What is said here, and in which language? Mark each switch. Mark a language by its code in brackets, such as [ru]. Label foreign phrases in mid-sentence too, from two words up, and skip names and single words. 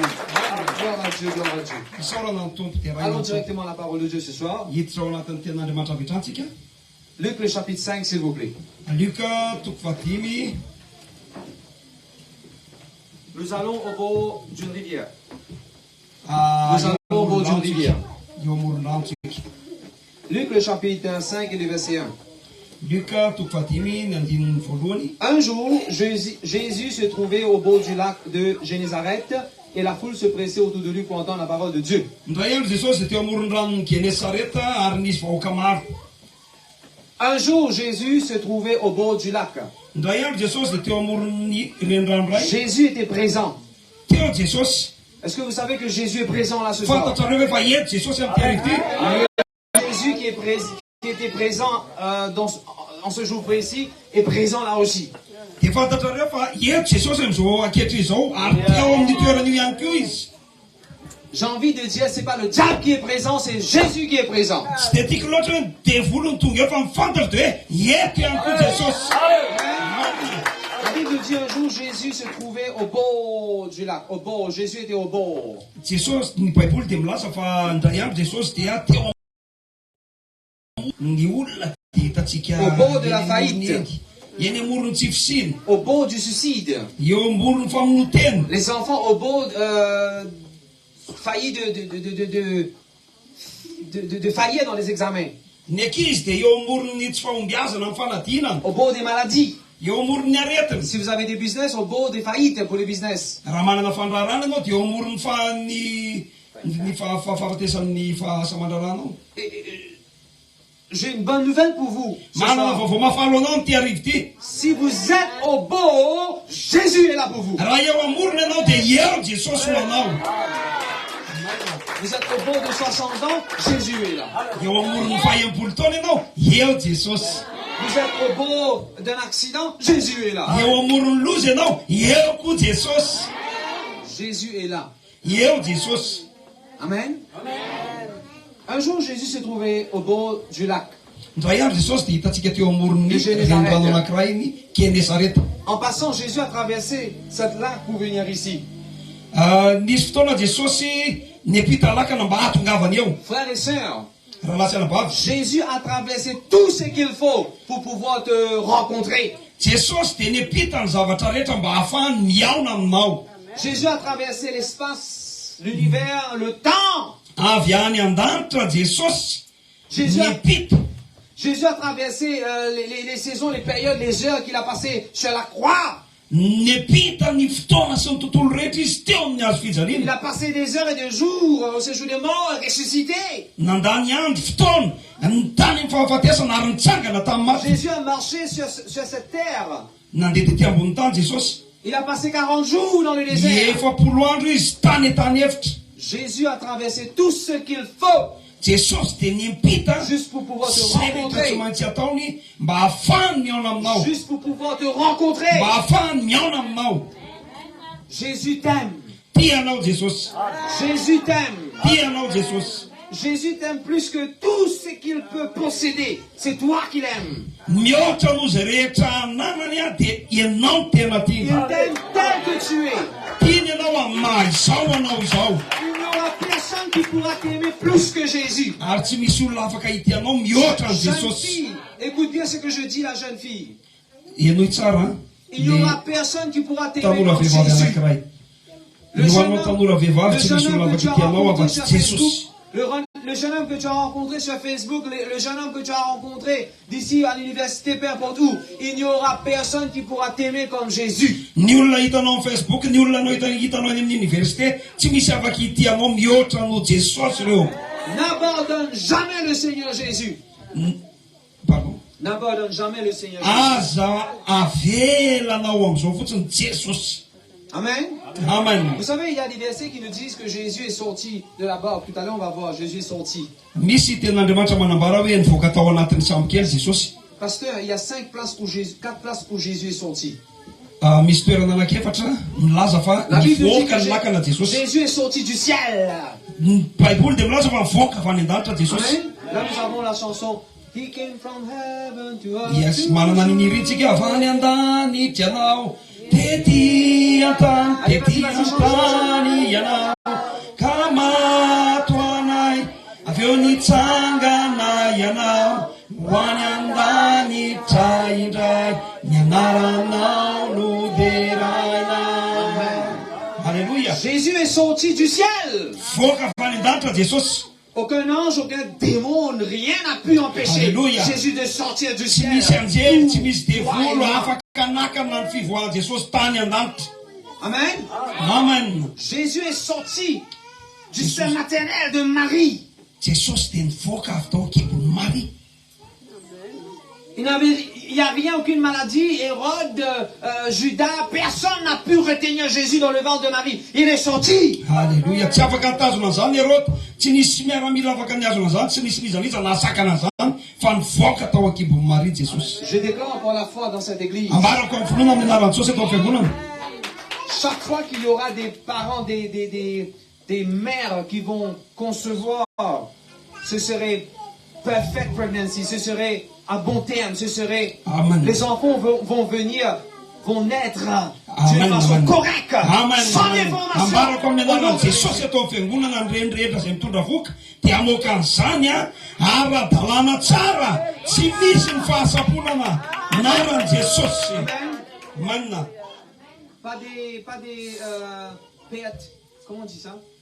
[fr] Gloire à Dieu, gloire à Dieu. Allons directement à la parole de Dieu ce soir. Luc le chapitre 5, s'il vous plaît. Luc Nous allons au bord d'une rivière. Ah, Nous allons au bord d'une rivière. [mg] Eo amoron-dranotsika. [fr] Luc le chapitre 5 et le verset 1. [mg] Luka toko fahadimy ny andininy voalohany. [fr] Un jour, Jésus se trouvait au bord du lac de Génézareth et la foule se pressait autour de lui pour entendre la parole de Dieu. [mg] Ndray andro Jesosy teo amoron-dranon'ny Genesareta ary nisy vahoaka maro. [fr] Un jour, Jésus se trouvait au bord du lac. [mg] Ndray andro Jesosy teo amoron'ny renirano ray. [fr] Jésus était présent. [mg] Teo Jesosy. [fr] Est-ce que vous savez que Jésus est présent là ce soir? [mg] Fantatrareo hoe fa eto Jesosy amin'ny ty arivo ty. [fr] Jésus qui était présent en ce jour précis est présent là aussi. [mg] Dia fantatrareo fa eto Jesosy amin'izao ankehitriny izao ary teo amin'ny toerana io ihany koa izy. [fr] J'ai envie de dire, c'est pas le diable qui est présent, c'est Jésus qui est présent. [mg] Tsy dia tiako loatra hoe devolo ny tonga eo fa mifantatra dia hoe eto ihany koa Jesosy. [fr] La Bible dit un jour, Jésus se trouvait au bord du lac. Au bord, Jésus était au bord. [mg] Jesosy ny Baiboly dia milaza fa ndray andro Jesosy dia teo ny olona dia hitatsika [fr] Au bord de la faillite. [mg] eny amoron'ny tsy fisiny. [fr] Au bord du suicide. [mg] Eo amboron'ny famonotena. [fr] Les enfants au bord faillis de faillir dans les examens. [mg] Ny ankizy dia eo amoron'ny tsy fahombiazana amin'ny fanadinana. [fr] Au bord des maladies. [mg] Eo amoron'ny aretina. [fr] Si vous avez des business, au bord des faillites pour les business. [mg] Raha manana fandrarana anao dia eo amoron'ny fahafatesan'ny fahasamandraranao. [fr] J'ai une bonne nouvelle pour vous. [mg] Manana vaovao mafalo anao ny ty arivo ty. [fr] Si vous êtes au bord, Jésus est là pour vous. [mg] Raha eo amorona anao dia eo Jesosy ho anao. [fr] Vous êtes au bord de 60 ans, Jésus est là. [mg] Eo amoron'ny faha-enimpolo taona ianao, eo Jesosy. [fr] Vous êtes au bord d'un accident, Jésus est là. [mg] Eo amoron'ny loza ianao, eo koa Jesosy. [fr] Jésus est là. [mg] Eo Jesosy. Amen. [fr] Un jour, Jésus se trouvait au bord du lac. [mg] Ndray andro Jesosy dia hitatsika teo amoron'ny renirano anankiray ny Genesareta. [fr] En passant, Jésus a traversé cette lac pour venir ici. [mg] Nisy fotoana Jesosy niampita lakana mba hatongavany eo. [fr] Frères et sœurs, [mg] Raha latsy anabavy. [fr] Jésus a traversé tout ce qu'il faut pour pouvoir te rencontrer. [mg] Jesosy dia niampita ny zavatra rehetra mba ahafahany miaona aminao. [fr] Jésus a traversé l'espace, l'univers, le temps. [mg] Avy any an-danitra Jesosy niampita. [fr] Jésus a traversé les saisons, les périodes, les heures qu'il a passées sur la croix. [mg] Niampita ny fotoana sy ny tontolo rehetra izy teo amin'ny hazo fijaliana. [fr] Il a passé des heures et des jours au séjour des morts et ressuscité. [mg] Nandany andro fotoana ny tany amin'ny fahafatesana ary nitsangana tamin'ny maty. [fr] Jésus a marché sur cette terre. [mg] Nandeha tetỳ ambony tany Jesosy. [fr] Il a passé 40 jours dans le désert. [mg] Efapolo andro izy tany efitra. [fr] Jésus a traversé tout ce qu'il faut. [mg] Jesosy dia niampita [fr] Juste pour pouvoir te [mg] zay rehetra tsy [fr] rencontrer. [mg] maintsy ataony mba ahafahany miaona aminao. [fr] Juste pour pouvoir te rencontrer. [mg] Mba ahafahany miaona aminao. [fr] Jésus t'aime. [mg] Tianao Jesosy. [fr] Jésus t'aime. [mg] Tianao Jesosy. [fr] Jésus t'aime plus que tout ce qu'il peut posséder. C'est toi qu'il aime. [mg] Mihoatra aloha zay rehetra ananany a dia ianao tena [fr] Il [mg] tia. [fr] t'aime tel que tu es. [mg] Tiany ianao amin'ny maha izao anao izao. [fr] Il n'y aura personne qui pourra t'aimer plus que Jésus. [mg] Ary tsy misy olona afaka hitianao mihoatra ny [fr] Jeune [mg] Jesosy. [fr] fille, écoute bien ce que je dis, la jeune fille. [mg] Ianao tsara a. [fr] Il n'y aura personne qui pourra t'aimer [mg] Tanora [fr] comme [mg] vehivavy [fr] Jésus. [mg] anankiray. [fr] Le [mg] Ny [fr] jeune [mg] hoanao tanora [fr] homme [mg] vehivavy tsy misy olona [fr] que [mg] afaka [fr] tu as [mg] hitianao [fr] rencontré sur [mg] afa-tsy [fr] Facebook, [mg] Jesosy. [fr] le jeune homme que tu as rencontré sur Facebook, le jeune homme que tu as rencontré d'ici à l'université, peu importe où, il n'y aura personne qui pourra t'aimer comme Jésus. [mg] Ny olona hitanao amin'ny Facebook, ny olona hitanao any amin'ny université, tsy misy afaka hitianao mihoatra no Jesosy reo. [fr] N'abandonne jamais le Seigneur Jésus. Pardon. N'abandonne jamais le Seigneur Jésus. [mg] Aza avelanao amin'izao fotsiny Jesosy. Amen. Amen. [fr] Vous savez, il y a des versets qui nous disent que Jésus est sorti de là-bas. Tout à l'heure, on va voir, Jésus est sorti. [mg] Misy ten'Andriamanitra manambara hoe nivoaka tao anatin'ny sambo kely Jesosy. [fr] Pasteur, il y a 4 places où Jésus est sorti. [mg] Misy toerana anankiefatra milaza fa [fr] La Bible dit [mg] nivoaka ny lakana [fr] que [mg] Jesosy. [fr] Jésus est sorti du ciel. [mg] Ny Baiboly dia milaza fa nivoaka avy any an-danitra Jesosy. [fr] Amen. Là, nous avons la chanson [en] He came from heaven to earth. [mg] Yes, manana ny niritsika avy any an-danitra ianao, tety an-tany ianao, ka mato anay, avy eo nitsangana ianao, ho any an-danitra indray, ny anaranao no deraina. [fr] Alléluia. Jésus est sorti du ciel. [mg] Voaka avy any an-danitra Jesosy. [fr] Aucun ange, aucun démon, rien n'a pu empêcher Alléluia. Jésus de sortir du [mg] Tsy [fr] ciel. [mg] misy anjely, tsy misy devolo afaka hanakana ny fivoahan Jesosy tany an-danitra. Amen. Amen. [fr] Jésus est sorti du sein maternel de Marie. [mg] Jesosy dia nivoaka avy tao an-kibon'ny Maria. [fr] Il n'y a rien, aucune maladie. Hérode, Judas, personne n'a pu retenir Jésus dans le ventre de Marie. Il est sorti. Alléluia. [mg] Tsy afaka nitazona an'izany Hérode. Tsy nisy miaramila afaka niazona an'izany. Tsy nisy lizaliza nasakana an'izany. Fa nivoaka tao an-kibon'ny Maria Jesosy. [fr] Je déclare pour la foi dans cette église. [mg] Ambarako amin'ny finoana amin'ny anaran'i Jesosy eto am-fiangonana. [fr] Chaque fois qu'il y aura des parents, des mères qui vont concevoir, ce serait [en] perfect pregnancy, [fr] ce serait à bon terme, ce serait... Amen. Les enfants vont venir, vont naître d'une Amen, façon amen. correcte, Amen, sans amen. déformation. [mg] Ambarako amin'ny [fr] Au nom [mg] anaran'i [fr] de [mg] Jesosy eto amin'ny fiangonana ny rehetra izay mitondra voka dia hamoaka an'izany ara-dalàna tsara. Tsy misy ny fahasaponana. Anaran'i Jesosy. Amen. Amen. [fr] Pas des pertes, comment on dit ça?